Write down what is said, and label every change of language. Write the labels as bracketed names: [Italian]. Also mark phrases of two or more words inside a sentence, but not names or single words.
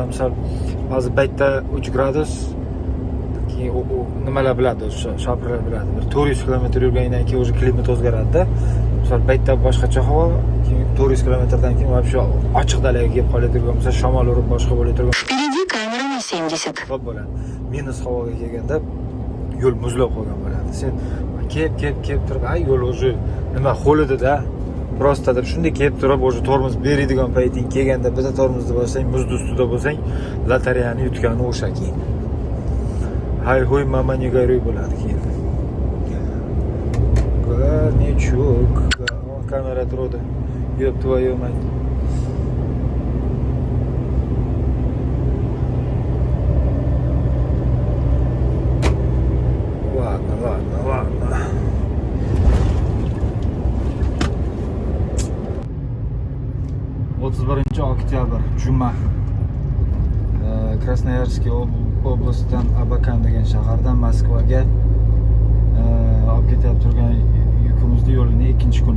[Uzbek] Misol, hozir paytda 3 gradus. Keyin nimalar biladi, shopirlar biladi. Bir 400 kilometr yurgandan keyin уже klimat o'zgaradi-da. Misol, paytda boshqacha havo, keyin 400 kilometrdan keyin вообще ochiq dalaga kelib qoladigan, misol shamol urib boshqa bo'ladigan. [Russian] Впереди камера на 70. [Uzbek] Xo'p bo'ladi. Minus havoga kelganda yo'l muzlab qolgan bo'ladi. Sen kelib turib, yo'l уже nima xo'lidi-da. Просто deb shunday kelib turib, уже tormoz beradigan payting kelganda bitta tormozni bosang, muzning ustida bo'lsang, lotereyani yutgani o'sha keyin. Hoy mama [Russian] не горюй [Uzbek] bo'ladi keyin. [Russian] Горничок, камера трода. Ёб твою мать. Ладно. [Uzbek] Birinchi oktyabr juma. Krasnoyarskiy oblastdan Abakan degan shahardan Moskvaga olib ketib turgan yukimizni yo'lini ikkinchi kuni.